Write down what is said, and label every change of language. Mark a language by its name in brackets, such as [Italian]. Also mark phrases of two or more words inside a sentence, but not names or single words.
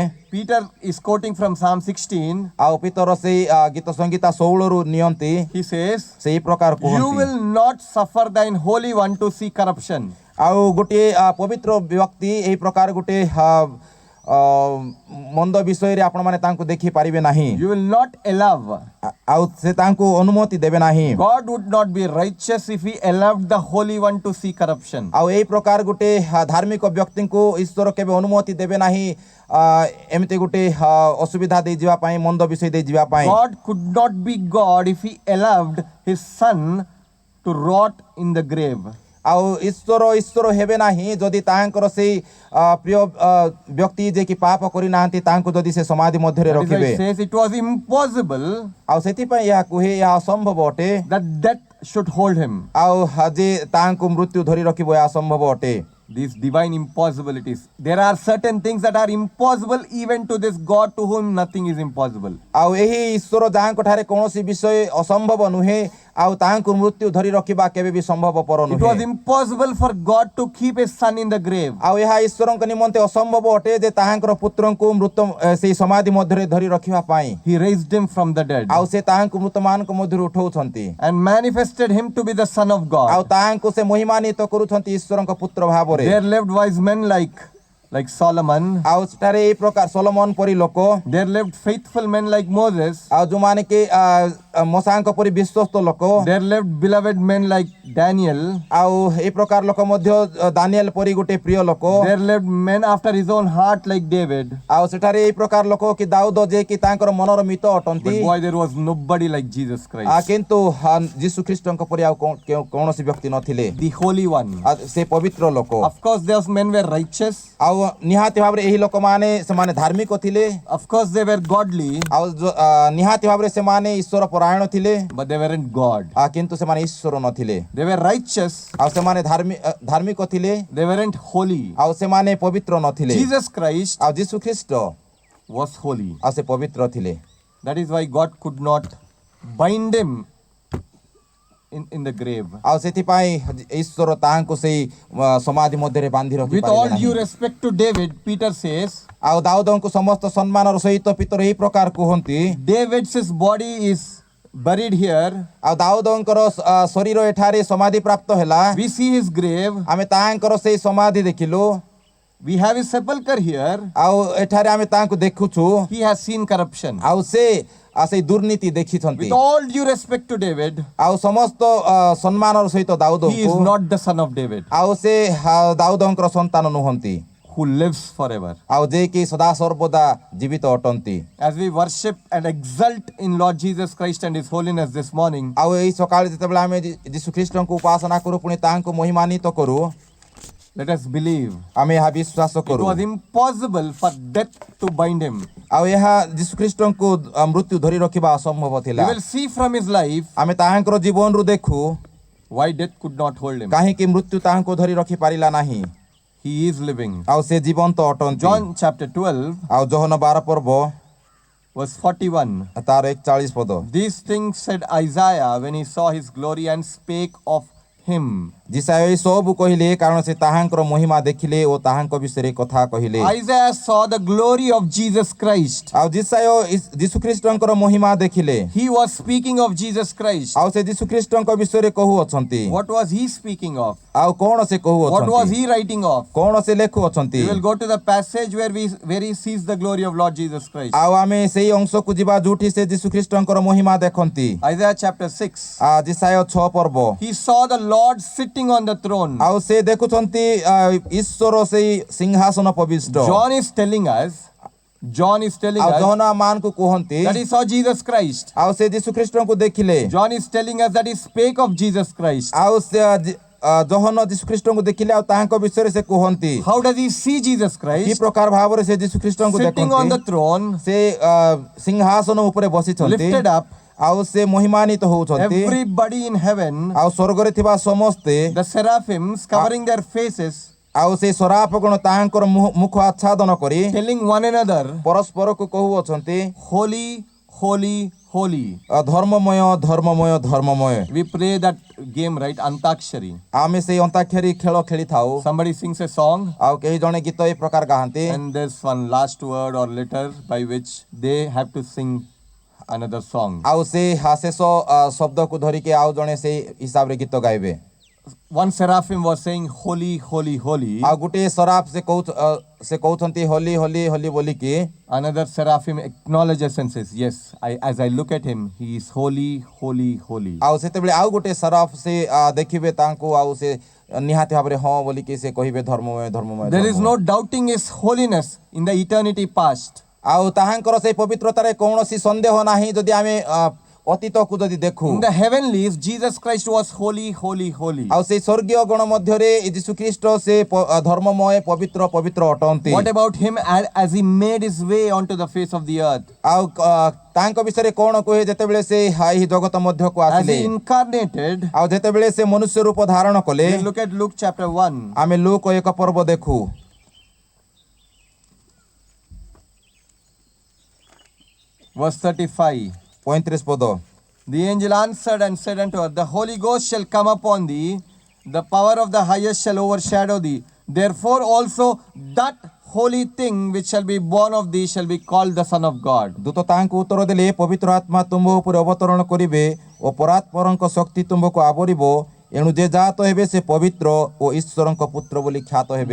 [English] Peter is quoting from Psalm 16. [Odia] ଆଉ ପିତର ସେଇ ଗୀତ ସଂଗୀତା 16 ରୁ ନିଅନ୍ତି [English] He says, [Odia] ସେଇ ପ୍ରକାର [English] "You [Odia] କୁହନ୍ତି। [English] will not suffer thine holy one to see corruption." [Odia] ଆଉ ଗୋଟିଏ ପବିତ୍ର ବ୍ୟକ୍ତି ଏହି ପ୍ରକାର ଗୋଟେ ମନ୍ଦ ବିଷୟରେ ଆପଣମାନେ ତାଙ୍କୁ ଦେଖି ପାରିବେ ନାହିଁ। [English] You will not allow. [Odia] ଆଉ ସେ ତାଙ୍କୁ ଅନୁମତି ଦେବେ ନାହିଁ। [English] God would not be righteous if he allowed the holy one to see corruption. [Odia] ଆଉ ଏହି ପ୍ରକାର ଗୋଟେ ଧାର୍ମିକ ବ୍ୟକ୍ତିଙ୍କୁ ଈଶ୍ୱର କେବେ ଅନୁମତି ଦେବେ ନାହିଁ ଏମିତି ଗୋଟେ ଅସୁବିଧା ଦେଇ ଯିବା ପାଇଁ, ମନ୍ଦ ବିଷୟ ଦେଇ ଯିବା ପାଇଁ। [English] God could not be God if he allowed his son to rot in the grave. [Odia] ଆଉ ଈଶ୍ୱର ହେବେ ନାହିଁ ଯଦି ତାହାଙ୍କର ସେଇ ପ୍ରିୟ ବ୍ୟକ୍ତି ଯେ କି ପାପ କରିନାହାନ୍ତି ତାଙ୍କୁ ଯଦି ସେ ସମାଧି ମଧ୍ୟରେ [English] That is why [Odia] ରଖିବେ। [English] it says it was impossible [Odia] ଆଉ ସେଥିପାଇଁ ଏହା କୁହେ ଏହା ଅସମ୍ଭବ ଅଟେ। [English] that death should hold him. [Odia] ଆଉ ଯେ ତାହାଙ୍କୁ ମୃତ୍ୟୁ ଧରି ରଖିବ ଏହା ଅସମ୍ଭବ ଅଟେ। [English] These divine impossibilities. There are certain things that are impossible even to this God to whom nothing is impossible. [Odia] ଆଉ ଏହି ଈଶ୍ୱର ଯାହାଙ୍କ ଠାରେ କୌଣସି ବିଷୟ ଅସମ୍ଭବ ନୁହେଁ ଆଉ ତାହାଙ୍କୁ ମୃତ୍ୟୁ ଧରି ରଖିବା କେବେ ବି ସମ୍ଭବପର [English] It was [Odia] ନୁହେଁ। [English] impossible for God to keep his son in the grave. [Odia] ଆଉ ଏହା ଈଶ୍ୱରଙ୍କ ନିମନ୍ତେ ଅସମ୍ଭବ ଅଟେ ଯେ ତାହାଙ୍କର ପୁତ୍ରଙ୍କୁ ମୃତ ସେଇ ସମାଧି ମଧ୍ୟରେ ଧରି ରଖିବା ପାଇଁ। [English] He raised him from the dead [Odia] ଆଉ ସେ ତାହାଙ୍କୁ ମୃତମାନଙ୍କ ମଧ୍ୟରୁ ଉଠାଉଛନ୍ତି [English] and manifested him to be the son of [Odia] ଆଉ [English] God. [Odia] ତାହାଙ୍କୁ ସେ ମହିମାନ୍ୱିତ କରୁଛନ୍ତି ଈଶ୍ୱରଙ୍କ ପୁତ୍ର ଭାବରେ। [English] There lived wise men like Solomon. [Odia] ଆଉ ସେଠାରେ ଏହି ପ୍ରକାର ସୋଲୋମନ ପରି ଲୋକ, [English] There lived faithful men like Moses. [Odia] ଆଉ ଯୋଉମାନେ କି ମୋସାଙ୍କ ପରି ବିଶ୍ୱସ୍ତ ଲୋକ, [English] There lived beloved men like Daniel. [Odia] ଆଉ ଏହି ପ୍ରକାର ଲୋକ ମଧ୍ୟ ଦାନିଏଲ ପରି ଗୋଟେ ପ୍ରିୟ ଲୋକ। [English] There lived men after his own heart like David. [Odia] ଆଉ ସେଠାରେ ଏହି ପ୍ରକାର ଲୋକ କି ଦାଉଦ ଯେ କି ତାଙ୍କର ମନର ମିତ [English] But [Odia] ଅଟନ୍ତି। [English] boy, there was nobody like Jesus Christ, [Odia] କିନ୍ତୁ ଯୀଶୁ ଖ୍ରୀଷ୍ଟଙ୍କ ପରି ଆଉ କୌଣସି ବ୍ୟକ୍ତି ନଥିଲେ। [English] the Holy One. [Odia] ସେ ପବିତ୍ର ଲୋକ। [English] Of course, those men were righteous. [Odia] ଆଉ ନିହାତି ଭାବରେ ଏହି ଲୋକମାନେ ସେମାନେ ଧାର୍ମିକ ଥିଲେ। [English] Of course, they were godly, [Odia] ଆଉ ନିହାତି ଭାବରେ ସେମାନେ ଈଶ୍ୱର ପରାୟଣ ଥିଲେ। [English] but they weren't God. [Odia] କିନ୍ତୁ ସେମାନେ ଈଶ୍ୱର ନଥିଲେ। [English] They were righteous. [Odia] ଆଉ ସେମାନେ ଧାର୍ମିକ ଥିଲେ। [English] They weren't holy. [Odia] ଆଉ ସେମାନେ ପବିତ୍ର ନଥିଲେ। [English] Jesus Christ [Odia] ଆଉ ଯୀଶୁ ଖ୍ରୀଷ୍ଟ [English] was holy. [Odia] ଆଉ ସେ ପବିତ୍ର ଥିଲେ। [English] That is why God could not bind him in the grave. [Odia] ଆଉ ସେଥିପାଇଁ ଈଶ୍ୱର ତାହାଙ୍କୁ ସେଇ ସମାଧି ମଧ୍ୟରେ ବାନ୍ଧି [English] With all [Odia] ରଖିପାରିଲେ [English] due [Odia] ନାହିଁ। [English] respect to David, Peter says, [Odia] ଆଉ ଦାଉଦଙ୍କୁ ସମସ୍ତ ସମ୍ମାନର ସହିତ ପିତର ଏହି ପ୍ରକାର କୁହନ୍ତି। [English] David's body is buried here. [Odia] ଆଉ ଦାଉଦଙ୍କର ଶରୀର ଏଠାରେ ସମାଧି ପ୍ରାପ୍ତ ହେଲା। [English] We see his grave. [Odia] ଆମେ ତାହାଙ୍କର ସେଇ ସମାଧି ଦେଖିଲୁ। [English] We have his sepulchre here. [Odia] ଆଉ ଏଠାରେ ଆମେ ତାହାଙ୍କୁ ଦେଖୁଛୁ। [English] He has seen corruption. [Odia] ଆଉ ସେ ସେଇ ଦୁର୍ନୀତି ଦେଖିଛନ୍ତି। [English] With all due respect to David, [Odia] ଆଉ ସମସ୍ତ ସମ୍ମାନର ସହିତ [English] he is [Odia] ଦାଉଦଙ୍କୁ [English] not the son of David [Odia] ଆଉ ସେ ଦାଉଦଙ୍କର ସନ୍ତାନ ନୁହନ୍ତି [English] who lives forever. [Odia] ଆଉ ଯେ କି ସଦା ସର୍ବଦା ଜୀବିତ ଅଟନ୍ତି। [English] As we worship and exult in Lord Jesus Christ and his holiness this morning, [Odia] ଆଉ ଏଇ ସକାଳେ ଯେତେବେଳେ ଆମେ ଯୀଶୁ ଖ୍ରୀଷ୍ଟଙ୍କୁ ଉପାସନା କରୁ ପୁଣି ତାହାଙ୍କୁ ମହିମାନ୍ୱିତ କରୁ [English] let us believe [Odia] ଆମେ ଏହା ବିଶ୍ୱାସ [English] it [Odia] କରୁ। [English] was impossible for death to bind him. [Odia] ଆଉ ଏହା ଯୀଶୁ ଖ୍ରୀଷ୍ଟଙ୍କୁ ମୃତ୍ୟୁ ଧରି ରଖିବା ଅସମ୍ଭବ [English] We [Odia] ଥିଲା। [English] will see from his life [Odia] ଆମେ ତାହାଙ୍କର ଜୀବନରୁ ଦେଖୁ [English] why death could not hold him. [Odia] କାହିଁକି ମୃତ୍ୟୁ ତାହାଙ୍କୁ ଧରି ରଖି ପାରିଲା ନାହିଁ। [English] He is living. [Odia] ଆଉ ସେ ଜୀବନ୍ତ ଅଟନ୍ତି। [English] John chapter 12 [Odia] ଆଉ ଯୋହନ 12 ପର୍ବ [English] verse 41. [Odia] ତାର 41 ପଦ। [English] These things said Isaiah when he saw his glory and spake of him. [Odia] ଯିଶାୟ ଏହି ସବୁ କହିଲେ କାରଣ ସେ ତାହାଙ୍କର ମହିମା ଦେଖିଲେ ଓ ତାହାଙ୍କ ବିଷୟରେ କଥା କହିଲେ। [English] Isaiah saw the glory of Jesus Christ. [Odia] ଆଉ ଯିଶାୟ ଯୀଶୁ ଖ୍ରୀଷ୍ଟଙ୍କର ମହିମା ଦେଖିଲେ। [English] He was speaking of Jesus Christ. [Odia] ଆଉ ସେ ଯୀଶୁ ଖ୍ରୀଷ୍ଟଙ୍କ ବିଷୟରେ କହୁଅଛନ୍ତି। [English] What was he speaking of? [Odia] ଆଉ କଣ ସେ [English] What was [Odia] କହୁଅଛନ୍ତି? [English] he writing of? [Odia] କଣ ସେ ଲେଖୁଅଛନ୍ତି? [English] We will go to the passage where he sees the glory of Lord Jesus Christ. [Odia] ଆଉ ଆମେ ସେଇ ଅଂଶକୁ ଯିବା ଯୋଉଠି ସେ ଯୀଶୁ ଖ୍ରୀଷ୍ଟଙ୍କର ମହିମା ଦେଖନ୍ତି। [English] Isaiah chapter 6. [Odia] ଯିଶାୟ 6 ପର୍ବ। [English] He saw the Lord sitting on the throne. [Odia] ଆଉ ସେ ଦେଖୁଛନ୍ତି ଈଶ୍ୱର ସେଇ ସିଂହାସନ ପବିଷ୍ଟ। [English] John is telling us [Odia] ଆଉ ଯୋହନ ମାନଙ୍କୁ କୁହନ୍ତି [English] that he saw Jesus Christ. [Odia] ଆଉ ସେ ଯୀଶୁ ଖ୍ରୀଷ୍ଟଙ୍କୁ ଦେଖିଲେ। [English] John is telling us that he spake of Jesus Christ. [Odia] ଆଉ ସେ ଯୋହନ ଯୀଶୁ ଖ୍ରୀଷ୍ଟଙ୍କୁ ଦେଖିଲେ ଆଉ ତାହାଙ୍କ ବିଷୟରେ ସେ କୁହନ୍ତି। [English] How does he see Jesus [Odia] କି [English] Christ? [Odia] ପ୍ରକାର ଭାବରେ ସେ ଯୀଶୁ ଖ୍ରୀଷ୍ଟଙ୍କୁ [English] Sitting on the [Odia] ଦେଖନ୍ତି। [English] throne, [Odia] ସେ ସିଂହାସନ ଉପରେ ବସିଛନ୍ତି। [English] lifted up, [Odia] ଆଉ ସେ ମହିମାନ୍ୱିତ ହଉଛନ୍ତି। [English] everybody in heaven, [Odia] ଆଉ ସ୍ୱର୍ଗରେ ଥିବା ସମସ୍ତେ [English] the seraphims covering their faces, [Odia] ଆଉ ସେ ସରାପ ଗୁଣ ତାହାଙ୍କର ମୁଖ ଆଚ୍ଛାଦନ କରି [English] telling one another, [Odia] ପରସ୍ପରକୁ କହୁଅଛନ୍ତି [English] Holy, holy, holy. [Odia] ଧର୍ମମୟ ଧର୍ମମୟ ଧର୍ମମୟ। [English] We play that game, right? Antakshari. [Odia] ଆମେ ସେଇ ଅନ୍ତାକ୍ଷରୀ ଖେଳ ଖେଳିଥାଉ। [English] Somebody sings a song, [Odia] ଆଉ କେହି ଜଣେ ଗୀତ ଏ ପ୍ରକାର ଗାଆନ୍ତି [English] and there's one last word or letter by which they have to sing another song. [Odia] ଆଉ ସେ ଶେଷ ଶବ୍ଦକୁ ଧରିକି ଆଉ ଜଣେ ସେଇ ହିସାବରେ ଗୀତ ଗାଇବେ। [English] One seraphim was saying, Holy, holy, holy. [Odia] ଆଉ ଗୋଟିଏ ସରାପ ସେ କହୁଛନ୍ତି [English] holy holy holy [Odia] ବୋଲିକି [English] Another seraphim acknowledges and says, Yes, as I look at him, he is holy, holy, holy. [Odia] ଆଉ ସେତେବେଳେ ଆଉ ଗୋଟେ ସରାପ ସେ ଦେଖିବେ ତାଙ୍କୁ ଆଉ ସେ ନିହାତି ଭାବରେ ହଁ ବୋଲିକି ସେ କହିବେ ଧର୍ମମୟ ଧର୍ମମୟ। [English] There is no doubting his holiness in the eternity past. [Odia] ଆଉ ତାହାଙ୍କର ସେଇ ପବିତ୍ରତାରେ କୌଣସି ସନ୍ଦେହ ନାହିଁ ଯଦି ଆମେ ଅତୀତକୁ ଯଦି ଦେଖୁ। [English] In the heavenlies, Jesus Christ was holy, holy, holy. [Odia] ଆଉ ସେଇ ସ୍ୱର୍ଗୀୟ ଗଣ ମଧ୍ୟରେ ଯୀଶୁ ଖ୍ରୀଷ୍ଟ ସେ ଧର୍ମମୟ ପବିତ୍ର ପବିତ୍ର ଅଟନ୍ତି। [English] What about him as he made his way onto the face of the earth? [Odia] ଆଉ ତାଙ୍କ ବିଷୟରେ କଣ କୁହେ ଯେତେବେଳେ ସେ ଏହି ଜଗତ ମଧ୍ୟକୁ [English] As [Odia] ଆସିଲେ [English] he incarnated, [Odia] ଆଉ ଯେତେବେଳେ ସେ ମନୁଷ୍ୟ ରୂପ ଧାରଣ କଲେ। [English] we look at Luke chapter 1. [Odia] ଆମେ ଲୁକ 1 ପର୍ବ ଦେଖୁ [English] Verse 35. [Odia] 35 ପଦ। [English] The angel answered and said unto her, The Holy Ghost shall come upon thee, the power of the highest shall overshadow thee. Therefore also that holy thing which shall be born of thee shall be called the Son of God. [Odia] ଦୂତ ତାଙ୍କୁ ଉତ୍ତର ଦେଲେ ପବିତ୍ର ଆତ୍ମା ତୁମ୍ଭ ଉପରେ ଅବତରଣ କରିବେ ଓ ପରାତ୍ପରଙ୍କ ଶକ୍ତି ତୁମ୍ଭକୁ ଆବରିବ ଏଣୁ ଯେ ଜାତ ହେବେ ସେ ପବିତ୍ର ଓ ଈଶ୍ୱରଙ୍କ ପୁତ୍ର ବୋଲି ଖ୍ୟାତ ହେବେ।